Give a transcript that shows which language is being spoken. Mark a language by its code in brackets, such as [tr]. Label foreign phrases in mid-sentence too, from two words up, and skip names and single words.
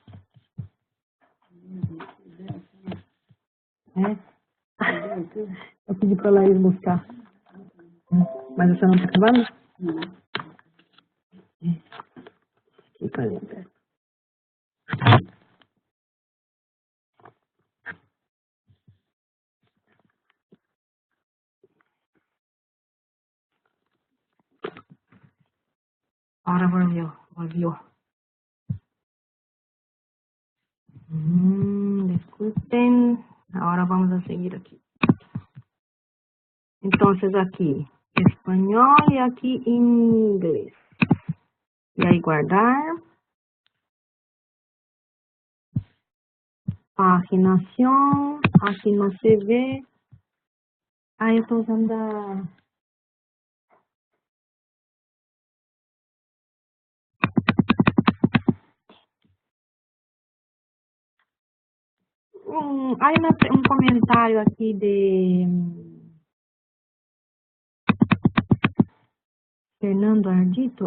[pt] Eu pedi para a Laís buscar. Mas você não está acabando? Não. Fica ali. [es] Ahora volvió. Disculpen. Ahora vamos a seguir aquí. Entonces aquí, español y aquí inglés. Y ahí guardar. Paginación. Aquí no se ve. [pt] Ah, eu estou usando a... [es] Hay un comentario aquí de Fernando Ardito.